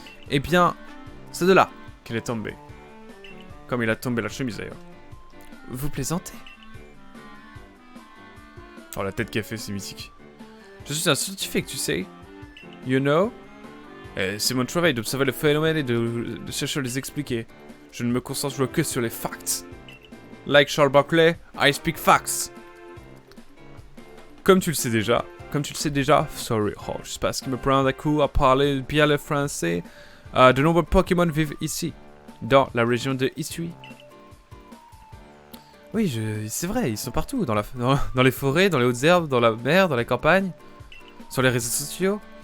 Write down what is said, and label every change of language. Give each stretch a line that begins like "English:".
French: Eh bien, c'est de là qu'il est tombé. Comme il a tombé la chemise d'ailleurs. Vous plaisantez? Oh, la tête qu'elle fait, c'est mythique. Je suis un scientifique, tu sais.
English: You know?
French: C'est mon travail d'observer les phénomènes et de chercher à les expliquer. Je ne me concentre que sur les facts.
English: Like Charles Barkley, I speak facts.
French: Comme tu le sais déjà. Sorry, oh, je sais pas ce qui me prend d'un coup à parler bien le français. De nombreux Pokémon vivent ici, dans la région de Hisui. Oui, c'est vrai, ils sont partout, dans les forêts, dans les hautes herbes, dans la mer, dans la campagne, sur les réseaux sociaux.